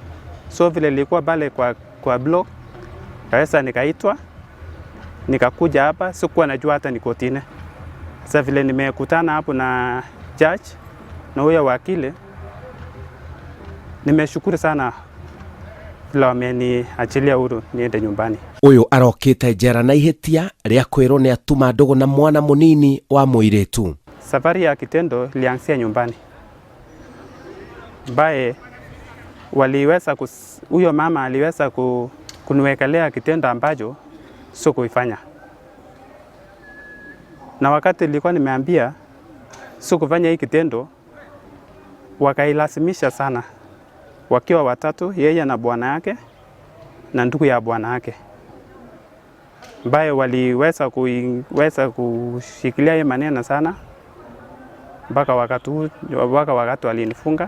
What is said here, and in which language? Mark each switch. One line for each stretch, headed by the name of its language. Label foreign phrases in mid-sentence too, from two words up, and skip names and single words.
Swahili: So vile nilikuwa pale kwa blog kaweza nikaitwa nikakuja hapa, sikuwa najua hata ni kotini. Sasa vile nimekutana hapo na judge na huyo wakili, nimeshukuru sana vile wameniachilia huru niende nyumbani.
Kikuyu: Ũyũ arokĩte njera na ihĩtia rĩa kwĩrwo nĩ atuma ndogo na mwana mũnini wa mũirĩtu.
Swahili: Safari ya kitendo ilianzia nyumbani, ambaye huyo mama aliweza kuniwekelea kitendo ambacho sio kuifanya. Na wakati nilikuwa nimeambia sio kufanya hii kitendo, wakailazimisha sana, wakiwa watatu, yeye na bwana yake na ndugu ya bwana yake, ambaye waliweza kushikilia hii maneno sana mpaka wakati walinifunga.